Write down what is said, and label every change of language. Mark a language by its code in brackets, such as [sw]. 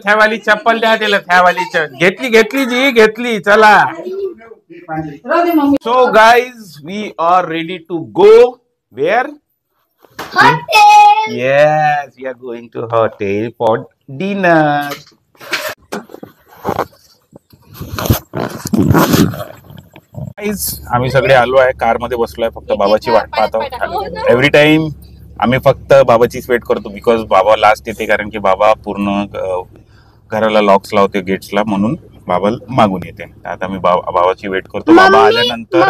[mr] थ्यावाली चप्पल द्या तिला. थ्यावाली घेतली जी घेतली. चला. [en] So guys, we are ready to go. Where? Hotel. Yes, we are going to hotel for dinner. [mr] Guys, आम्ही सगळे आलो आहे. कार मध्ये बसलोय. फक्त बाबाची वाट पाहतो. [en] every time [mr] आम्ही फक्त बाबाचीच वेट करतो. बिकॉज बाबा लास्ट येते. कारण की बाबा पूर्ण घराला लॉक्स लावते, गेट्सला. म्हणून बाबा मागून येते. आता मी बाबाची वेट करतो. बाबा आल्यानंतर